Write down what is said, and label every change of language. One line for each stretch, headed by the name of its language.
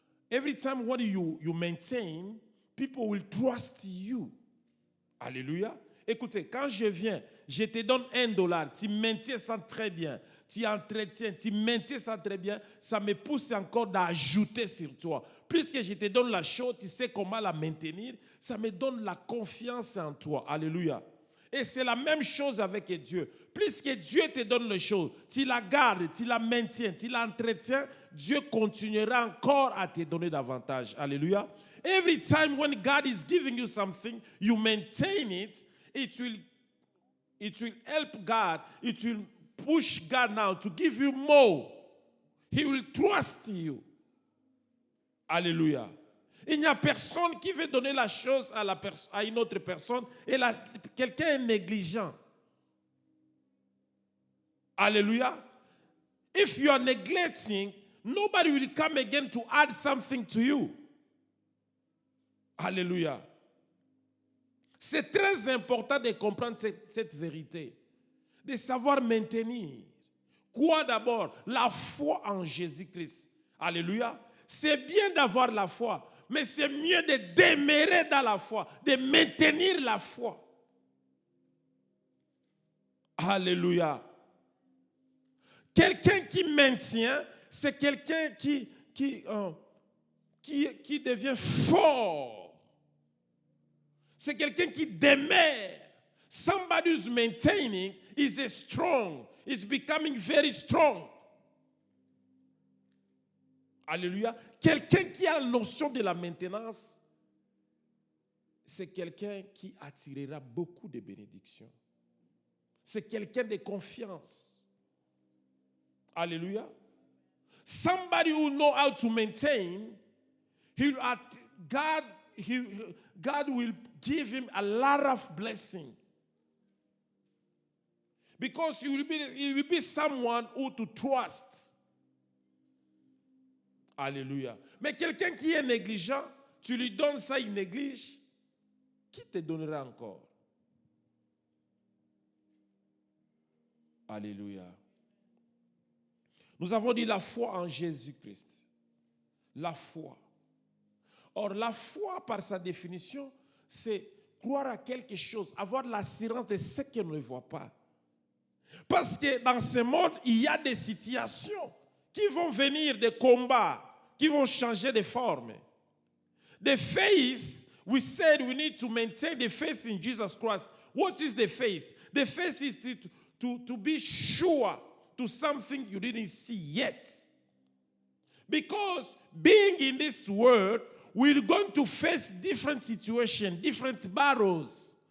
English: Every time when you maintain, people will trust you. Alléluia.
French: Écoutez, quand je viens, je te donne $1, tu maintiens ça très bien, tu entretiens, tu maintiens ça très bien, ça me pousse encore d'ajouter sur toi. Plus que je te donne la chose, tu sais comment la maintenir, ça me donne la confiance en toi. Alléluia. Et c'est la même chose avec Dieu. Plus que Dieu te donne les choses, tu la gardes, tu la maintiens, tu l'entretiens, Dieu continuera encore à te donner davantage. Alléluia.
English: Every time when God is giving you something, you maintain it, it will help God, it will push God now to give you more. He will trust you. Alléluia.
French: Il n'y a personne qui veut donner la chose à une autre personne et quelqu'un est négligent. Alléluia.
English: If you are neglecting, nobody will come again to add something to you. Alléluia.
French: C'est très important de comprendre cette vérité, de savoir maintenir. Quoi d'abord? La foi en Jésus-Christ. Alléluia. C'est bien d'avoir la foi, mais c'est mieux de demeurer dans la foi, de maintenir la foi. Alléluia. Quelqu'un qui maintient, c'est quelqu'un qui devient fort. C'est quelqu'un qui demeure.
English: Somebody who's maintaining is strong. Is becoming very strong. Alléluia.
French: Quelqu'un qui a la notion de la maintenance, c'est quelqu'un qui attirera beaucoup de bénédictions. C'est quelqu'un de confiance. Alléluia.
English: Somebody who knows how to maintain, God will give him a lot of blessing. Because he will be someone who to trust. Alléluia.
French: Mais quelqu'un qui est négligent, tu lui donnes ça, il néglige, qui te donnera encore? Alléluia. Nous avons dit la foi en Jésus-Christ. La foi. Or, la foi, par sa définition, c'est croire à quelque chose, avoir l'assurance de ce qu'on ne voit pas. Parce que dans ce monde, il y a des situations qui vont venir, des combats, qui vont changer de forme.
English: The faith, we said we need to maintain the faith in Jesus Christ. What is the faith? The faith is to be sure to something you didn't see yet. Because being in this world, we're going to face different situations, different battles.